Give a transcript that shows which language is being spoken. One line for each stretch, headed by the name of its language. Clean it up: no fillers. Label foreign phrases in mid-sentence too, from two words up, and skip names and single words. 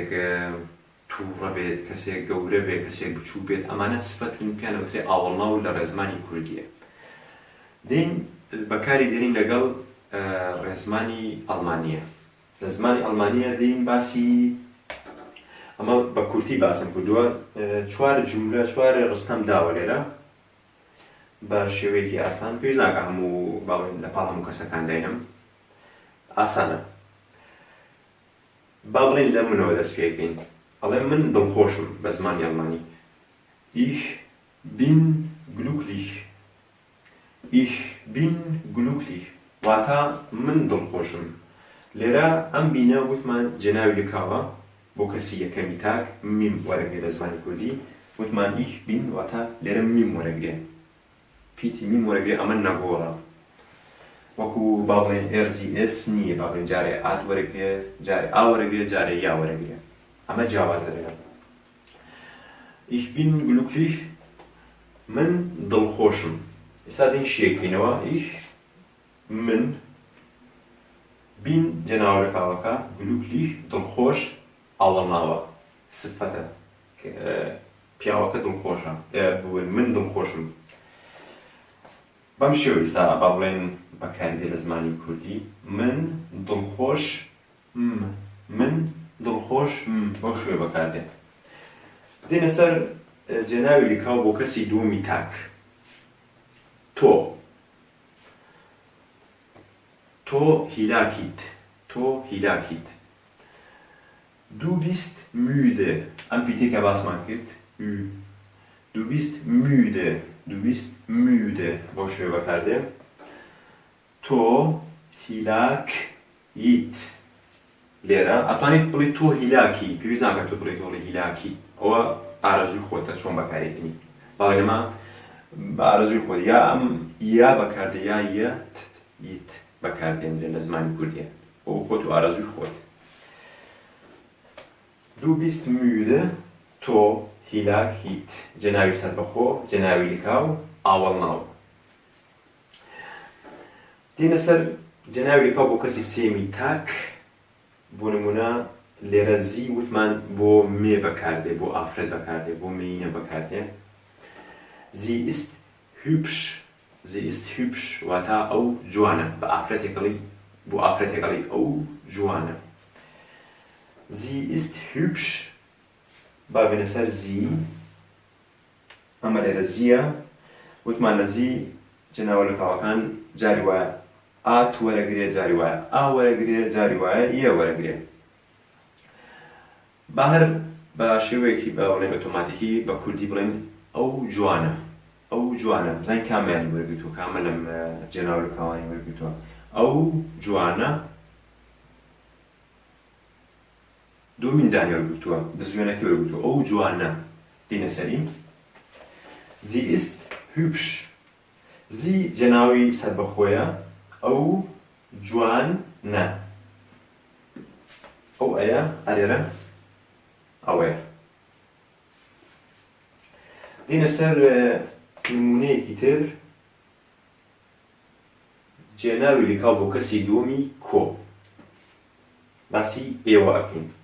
Central Kurdish: تووڕە بێت کەسێک گەورە بێت کەسێک بچوو بێت ئەمانە سفەتن پێیان وترێ ئاوەڵناو لە ڕێزمانی کوردیە دێن بەکاری دێنین لەگەڵ ڕێزمانی ئەڵمانیە لە زمانی ئەڵمانیە دێن باسی ئەمە بە کورتی باسم کردووە چوار جملە چوار ڕستەم داوە لێرە بە شێوەیەکی ئاسان پێویست ناکە هەموو باڵێن لە پاڵ هەموو کەسەکان داینم ئاسانە با بڵێن لە منەوە دەست پێکەین ئەڵێ من دڵخۆشم بە زمانی ئەڵمانی
German: ich bin glücklich ich bin glücklich
Central Kurdish: واتە من دڵخۆشم لێرە ئەم بینە وتمان جێناوی لکاوە بۆ کەسی یەکەمی تاک میم وەرەگرێ لە زمانی کوردی وتمان ich bin واتە لێرە میم وەرەگرێ پیتی میم وەرەگرێ ئەمە نەگۆڕە وەکو با بڵێن ئێرزی ئێس نییە با بڵێن جارێ ئات وەرەگرێ جارێ ئا وەرەگرێ جارێ یا وەرەگرێ ئەمە جیاوازە لێرە
German: ich bin glücklich
Central Kurdish: من دڵخۆشم ئێستا دین شێکینەوە ich من bin جێناوە لەکاوەکە glücklich دڵخۆش ئاڵەماوە سفەتە پیاوەکە دڵخۆشە من دڵخۆشم بەم شێوە ئێستا با بڵێن بەکاردێ لە زمانی کوردی من دڵخۆش من دڵخۆش بەو شێوە بەکاردێت دێنە سەر جێناوی لکاو بۆ کەسی دووەمی تاک تۆ تۆ هیلاکیت تۆ هیلاکیت
German: du bist müde
Central Kurdish: ئەم پیتێکە باسمان کرد
German: du bist müde du bist müde
Central Kurdish: بۆ شێوە بەکاردێ تۆ هیلاکیت لێرە ئەتوانیت بڵێیت تۆ هیلاکی پێویست ناکات تۆ بڵێیت بڵێ هیلاکی ئەوە ئارەزووی خۆتە چۆن بەکارێتنی بەڵام ئەمە بە ئارەزووی خۆت یا ئەم یا بەکاردێ یا یت بەکاردێنرێن لە زمانی کوردیە بۆ خۆت و ئارەزووی خۆت
German: du bist müde
Central Kurdish: تۆ هیلاکیت جێناوی سەربەخۆ جێناوی لکاو ئاوەڵناو دێنە سەر جێناوی لکاو بۆ کەسی سێمی تاک بۆ نمونە لێرە زی وتمان بۆ مێ بەکاردێ بۆ ئافرەت بەکاردێ بۆ مێینە بەکاردێ
German: sie ist hübsch sie ist hübsch
Central Kurdish: واتە ئەو جوانە بە ئافرەتێکەڵی بۆ ئافرەتێکەڵی ئەو جوانە
German: sie ist hübsch
Central Kurdish: با بێنە سەر زی ئەمە لێرە زیە وتمان لە زی جێناوە لەکاوەکان جاری وایە ئات وەرەگرێ جاری وایە ئا وەرەگرێ جاری وایە یە وەرەگرێ با هەر بە شێوەیەکی بە بڵێن ئۆتۆماتیکی بە کوردی بڵێن ئەو جوانە ئەو جوانە بزانین کامیانی وەرگرتووە کامە لەم جێناوە لەکاوانی وەرگرتووە ئەو جوانە دوو میندانی وەرگرتووە بزوێنەکەی وەرگرتووە ئەو جوانە دێنە سەری
German: sie ist hübsch
Central Kurdish: زی جێناوی سەربەخۆیە ئەو جوانە ئەو ئەیە ئەلێرە ئەوەیە دێنە سەر نمونەیەکی تر جێناوی لکاو بۆ کەسی دووەمی کۆ باسی ئێوە ئەکەین